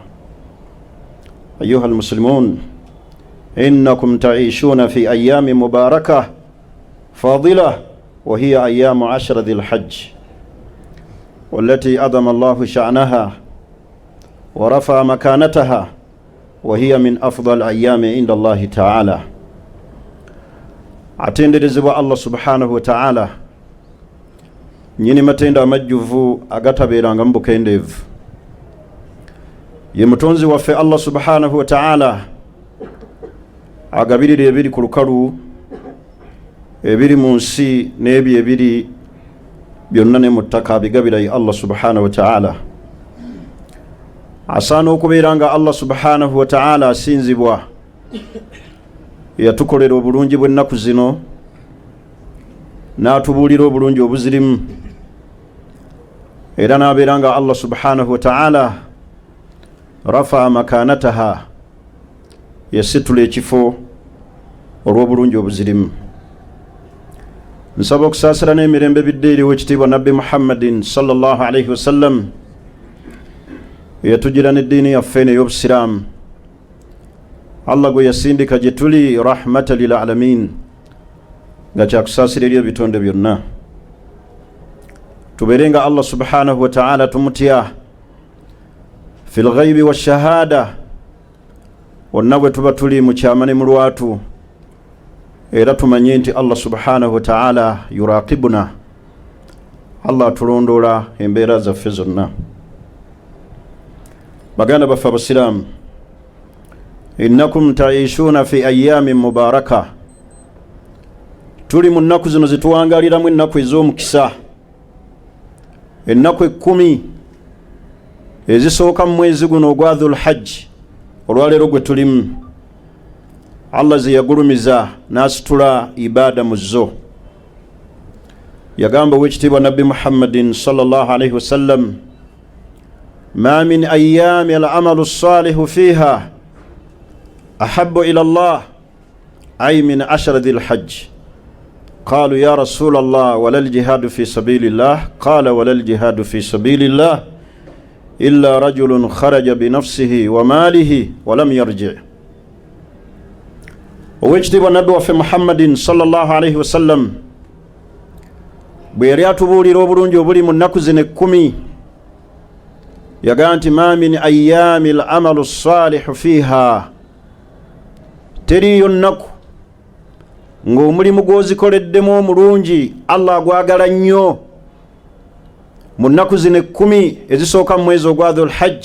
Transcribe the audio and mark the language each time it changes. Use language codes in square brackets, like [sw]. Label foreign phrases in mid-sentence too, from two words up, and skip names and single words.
[ar] أيها المسلمون، إنكم تعيشون في أيام مباركة فاضلة، وهي أيام 10 ذي الحج، والتي أعظم الله شأنها ورفع مكانتها، وهي من أفضل الأيام عند الله تعالى. [lg] atenderezebwa [ar] الله سبحانه وتعالى, [lg] nyini matenda amajjuvu agatabeeranga mu bukendeevu. Ye mutonzi waffe [ar] الله سبحانه وتعالى [lg] agabirira ebiri ku lukalu, ebiri mu nsi n'ebyo ebiri byonna ne mu ttaka abigabira ye [ar] الله سبحانه وتعالى. [lg] Asaana okubeera nga [ar] الله سبحانه وتعالى [lg] asinzibwa, yatukolera obulungi bw'ennaku zino n'atubuulira obulungi obuzirimu, era n'abeera nga [ar] الله سبحانه وتعالى رفع مكانتها, [lg] yasitula ekifo olw'obulungi obuzirimu. Nsaba okusaasira n'emirembe bidde eriwo ekitiibwa Nabbi Muhammadin [ar] صلى الله عليه وسلم, [lg] eyatugira n'eddiini yaffe ey'obusiraamu. Allah gwe yasindika gye tuli [ar] رحمة للعالمين, [lg] nga kyakusaasira eri ebitonde byonna. Tubeere nga [ar] الله سبحانه وتعالى [lg] tumutya [ar] في الغيب والشهادة, [lg] wonna bwe tuba tuli mu kyama ne mu lwatu, era tumanye nti [ar] الله سبحانه وتعالى يراقبنا, [lg] Allah atulondoola embeera zaffe zonna. Baganda baffe abasiraamu, [ar] إنكم تعيشون في أيام مباركة, [lg] tuli mu nnaku zino zituwangaliramu ennaku ez'omukisa, ennaku 10 ezisooka mu mwezi guno ogwa Dhul Hajj, olwaleero gwe tulimu. Allah ze yagulumiza n'asitula ibaada mu zo. Yagamba w'ekitiibwa [ar] Nabbi Muhammadin صلى الله عليه وسلم: ما من أيام العمل الصالح فيها أحب إلى الله أي من 10 ذي الحجة. قالوا يا رسول الله ولا الجهاد في سبيل الله؟ قال ولا الجهاد في سبيل الله إلا رجل خرج بنفسه وماله ولم يرجع. [lg] Owekitiibwa Nabbi waffe Muhammadin [ar] صلى الله عليه وسلم [lg] bwe yali atubuulira obulungi obuli mu nnaku zino 10, yagaa nti [ar] ما من أيام العمل الصالح فيها, [lg] teriyo nnaku ng'omulimu gw'ozikoleddemu omulungi Allah agwagala nnyo mu nnaku zino 10 ezisooka mu mwezi ogwa Dhul Hajj.